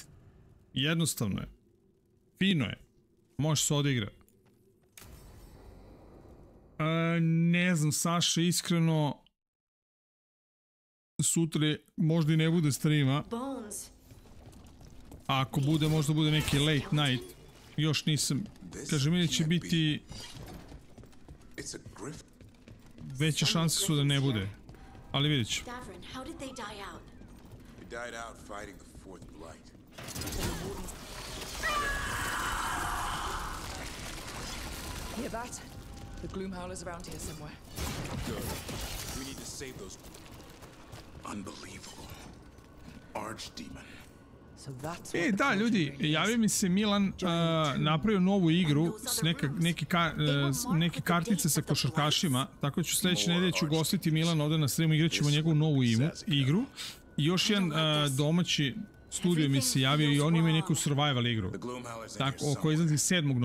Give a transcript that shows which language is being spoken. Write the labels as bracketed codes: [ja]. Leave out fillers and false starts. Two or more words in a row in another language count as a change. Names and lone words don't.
[sr] Jednostavno je. Fino je. Može se odigra. Ne znam, Saša, iskreno, sutra možda i ne bude streama. A ako bude, možda bude neki [en] late night. [sr] Još nisam, kažem, ili će biti... Veće šanse su da ne bude. Ali vidjet ću. [en] Davrin, how did they die out? They died out fighting the fourth blight. Hear that? The Gloomhowler's around here somewhere. Good. We need to save those... Unbelievable. Archdemon. [sr] Da, ljudi, javio mi se Milan, napravio novu igru s neke kartice sa košarkašima, tako da ću sljedeće nedelje ću gostiti Milan ovdje na streamu, igrat ćemo njegovu novu igru. I još jedan domaći studio mi se javio i oni imaju neku survival igru, koja izlazi 7.